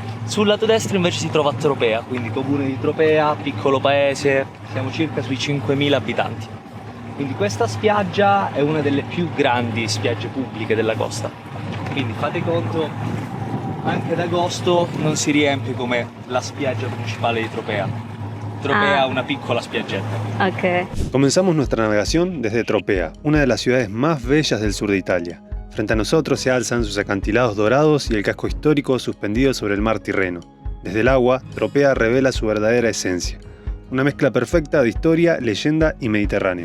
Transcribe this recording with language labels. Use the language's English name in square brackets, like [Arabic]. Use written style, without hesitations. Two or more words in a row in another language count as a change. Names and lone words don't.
[Italian] Sul lato destro invece si trova Tropea, quindi comune di Tropea, piccolo paese, siamo circa sui 5.000 abitanti. Quindi questa spiaggia è una delle più grandi spiagge pubbliche della costa. Quindi fate conto, anche ad agosto non si riempie come la spiaggia principale di Tropea. Tropea ha una piccola spiaggetta. Ok. [Spanish] Comenzamos nuestra navegación desde Tropea, una de las ciudades más bellas del sur de Italia. Frente a nosotros se alzan sus acantilados dorados y el casco histórico suspendido sobre el mar Tirreno. Desde el agua, Tropea revela su verdadera esencia, una mezcla perfecta de historia, leyenda y Mediterráneo.